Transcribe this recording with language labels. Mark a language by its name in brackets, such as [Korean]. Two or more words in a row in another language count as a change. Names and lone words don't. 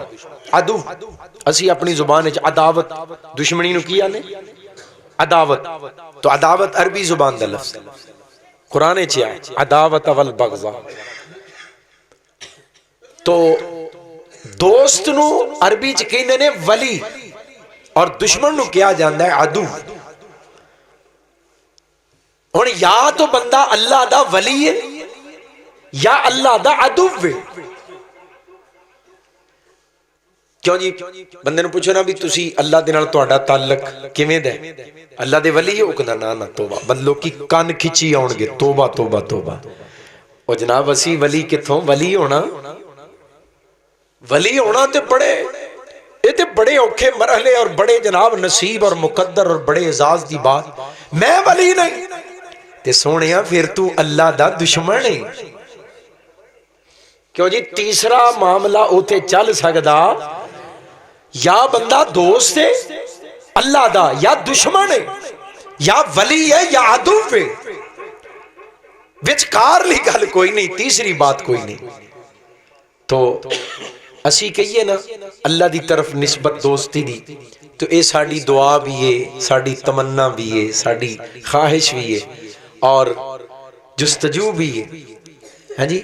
[Punjabi] عدو اسی اپنی زبان وچ عداوت، دشمنی نو کیا نے عداوت، تو عداوت عربی زبان دا لفظ قرآن چ ہے [Arabic] عداوت والبغضاء۔ [Punjabi] تو دوست نو عربی چ کہندے نے ولی، اور دشمن نو کیا جاندا ہے عدو۔ ہن یا تو بندہ اللہ دا ولی ہے یا اللہ دا عدو ہے۔ کیوں جی بندے نو پوچھو نا بھی تسی اللہ دے نال تہاڈا تعلق کیویں دا ہے؟ اللہ دے ولی ہو کنا نا توبہ، بندوں کی کان کھچی آن گے توبہ توبہ توبہ۔ او جناب اسی ولی کتھوں ولی ہونا، ولی ہونا تے بڑے یہ تے بڑے اوکھے مرحلے اور بڑے جناب نصیب اور مقدر اور بڑے اعزاز دی بات۔ میں ولی نہیں تے سونیا پھر تو اللہ دا دشمن ہے۔ کیوں جی تیسرا معاملہ اوتے چل سکدا، یا بندہ دوست ہے اللہ دا یا دشمن ہے، یا ولی ہے یا عدو ہے، وچکار لی گل کوئی نہیں، تیسری بات کوئی نہیں۔ تو اسی کہیے نا اللہ دی طرف نسبت دوستی دی، تو اے ساڑی دعا بھی ہے، ساڑی تمنا بھی ہے، ساڑی خواہش بھی ہے اور جستجو بھی ہے، ہاں جی۔